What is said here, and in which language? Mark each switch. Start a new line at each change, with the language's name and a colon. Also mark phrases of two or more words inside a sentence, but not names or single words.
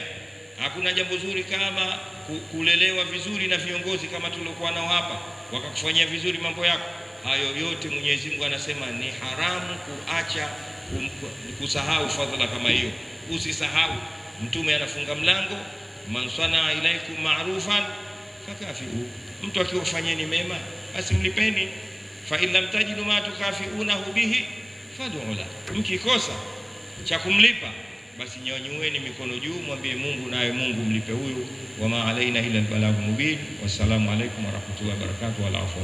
Swahili: Hakuna jambo zuri kama kulelewa vizuri na viongozi kama tuliokuwa nao hapa, wakakufanyia vizuri mambo yako. Hayo yote Mwenyezi Mungu anasema ni haramu kuacha kusahau fadhila kama hiyo. Usisahau. Mtume anafunga mlango,
Arabic: من صنع إليكم معروفا فكافئوه,
Swahili: mtu akiwafanyeni mema basi mlipeni.
Arabic: فإن لم تجدوا ما تكافئونه به فادعوا له,
Swahili: mkikosa cha kumlipa basi nyanyueni mikono juu, mwambie Mungu, naye Mungu mlipe huyu.
Arabic: وما علينا إلا البلاغ المبين. والسلام عليكم ورحمة الله وبركاته.